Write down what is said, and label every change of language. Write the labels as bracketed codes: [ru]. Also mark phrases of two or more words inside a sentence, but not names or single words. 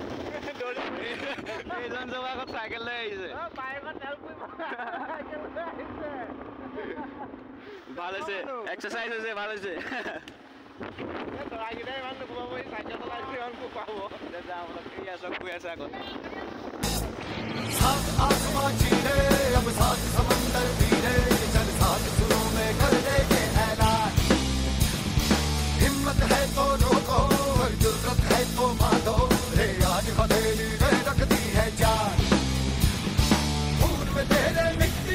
[as] এইজন জবা আগত চাইকেল লৈ আহিছে বাইকত তেল ভাল হৈছে এক্সাৰচাইজ হৈছে ভাল হৈছে তৰাকেইটাই ইমান নোখোৱাব চাইকেল চলাই ইমান খুৱাব যাওঁ অলপ এয়া চব গৈ আছে আগত [hi] साथ आसमां चीरे अब साथ समंदर तीरे चल साथ सुरों में कर दे के ऐलान हिम्मत है तो रोको और जुर्रत है तो मारो रे आज हथेली में रखती है जान खून में तेरे मिट्टी